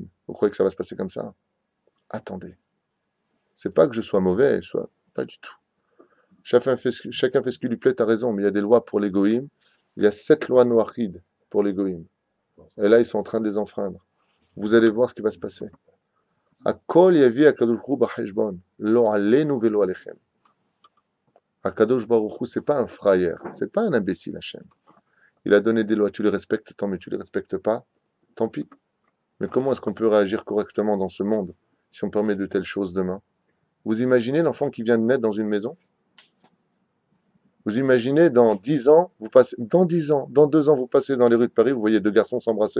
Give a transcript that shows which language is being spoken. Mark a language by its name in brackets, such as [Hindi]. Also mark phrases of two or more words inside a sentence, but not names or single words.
[French] Vous croyez que ça va se passer comme ça? Attendez. C'est pas que je sois mauvais, pas du tout. Chacun fait ce qui lui plaît, t'as raison, mais il y a des lois pour les goïms. Il y a 7 lois noachides pour les goïms. Et là, ils sont en train de les enfreindre. Vous allez voir ce qui va se passer. [Hebrew] הכל יביא הקדוש ברוך הוא בחשבון, לא עלינו ולא עליכם. הקדוש ברוך הוא, [French] c'est pas un frayeur, c'est pas un imbécile, Hachem. Il a donné des lois, tu les respectes, tant mieux, tu les respectes pas, tant pis. Mais comment est-ce qu'on peut réagir correctement dans ce monde si on permet de telles choses demain? Vous imaginez l'enfant qui vient de naître dans une maison? Vous imaginez dans 10 ans, dans 2 ans, vous passez dans les rues de Paris, vous voyez 2 garçons s'embrasser?